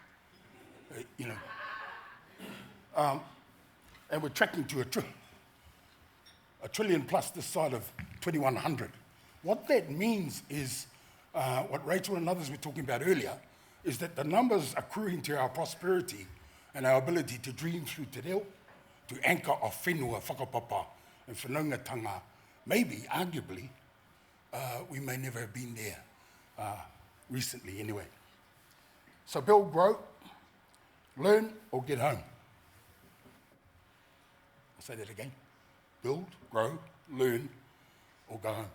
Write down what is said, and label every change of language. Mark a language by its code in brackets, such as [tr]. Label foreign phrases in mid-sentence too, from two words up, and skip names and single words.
[en] And we're tracking to a trillion plus this side of 2100. What that means is, what Rachel and others were talking about earlier, is that the numbers accruing to our prosperity and our ability to dream through [mi] te reo, [en] to anchor off [mi] whenua, whakapapa, [en] and whanaungatanga, maybe, arguably, we may never have been there recently anyway. So build, grow, learn, or get home. I'll say that again. Build, grow, learn, or go home.